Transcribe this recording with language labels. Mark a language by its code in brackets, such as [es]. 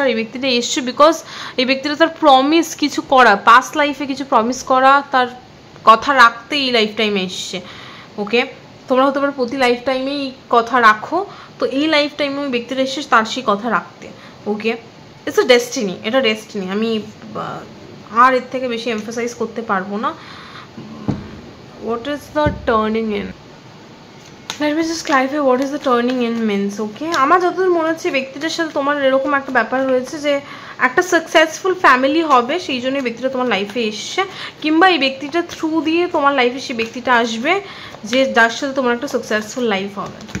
[bn] আর এই ব্যক্তিটা এসছে বিকজ এই ব্যক্তিটা তার প্রমিস কিছু করা, পাস্ট লাইফে কিছু প্রমিস করা, তার কথা রাখতে এই লাইফ টাইমে এসছে। ওকে, তোমরা হতে পারে প্রতি লাইফ টাইমেই কথা রাখো, তো এই লাইফ টাইমে ওই ব্যক্তিটা এসছে তার সেই কথা রাখতে। ওকে, [en] it's a destiny, [bn] এটা ডেস্টিনি, আমি আর এর থেকে বেশি এমফাসাইজ করতে পারবো না। [en] what is the turning in? Let me just clarify what is the turning in means. [bn] Okay, আমার যতদূর মনে হচ্ছে ব্যক্তিটার সাথে তোমার এরকম একটা ব্যাপার রয়েছে যে একটা সাকসেসফুল ফ্যামিলি হবে, সেই জন্য এই ব্যক্তিটা তোমার লাইফে এসছে, কিংবা এই ব্যক্তিটা থ্রু দিয়ে তোমার লাইফে সেই ব্যক্তিটা আসবে যে যার সাথে তোমার একটা সাকসেসফুল লাইফ হবে।